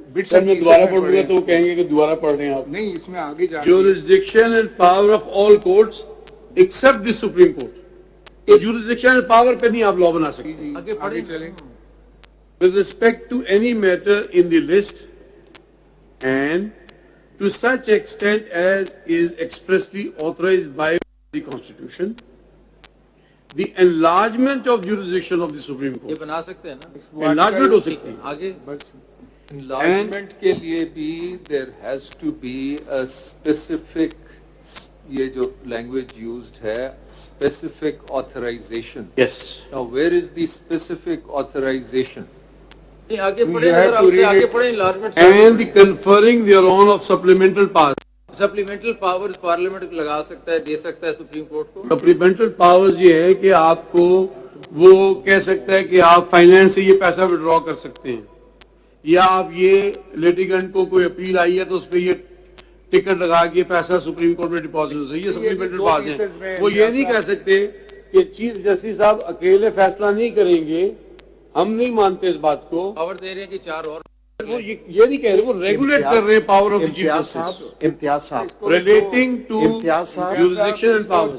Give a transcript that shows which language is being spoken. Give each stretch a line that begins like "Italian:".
Urdu: سر میں دوبارہ پڑھوں گا تو وہ کہیں گے کہ دوبارہ پڑھ رہے ہیں آپ. نہیں, اس میں آگے جا
English: jurisdiction and power of all courts except the Supreme Court.
Urdu: یہ
English: jurisdiction and power
Urdu: پہ نہیں آپ لاء بنا سکتے. آگے چلیں.
English: With respect to any matter in the list and to such extent as is expressly authorized by the Constitution, the enlargement of jurisdiction of the Supreme
Urdu: یہ
English: Court.
Urdu: بنا سکتے ہیں نا. Enlargement ہو سکتی ہے. آگے
English: Enlargement
Urdu: کے لیے بھی
English: there has to be a specific,
Urdu: یہ جو
English: language used ہے, specific authorization. Yes. Now where is the specific authorization?
Urdu: آگے پڑھیں, اگر آپ سے آگے پڑھیں enlargement.
English: And the conferring thereon of supplemental powers.
Urdu: Supplemental powers parliament لگا سکتا ہے, دے سکتا ہے سپریم کورٹ کو. سپلیمنٹل پاورز یہ ہے کہ آپ کو وہ کہہ سکتا ہے کہ آپ فائنینس سے یہ پیسہ وڈرا کر سکتے ہیں, یا آپ یہ لیٹیگنٹ کو کوئی اپیل آئی ہے تو اس پہ یہ ٹکٹ لگا کے پیسہ سپریم کورٹ میں ڈپازٹ ہو سکتا ہے. یہ سپلیمنٹل پاورز ہیں. وہ یہ نہیں کہہ سکتے کہ چیف جسٹس صاحب اکیلے فیصلہ نہیں کریں گے, ہم نہیں مانتے اس بات کو. پاور دے رہے ہیں کہ 4 اور. وہ یہ نہیں کہہ رہے, وہ ریگولیٹ کر رہے ہیں power of the chief justice. امتیاز صاحب
English: Relating to jurisdiction and powers.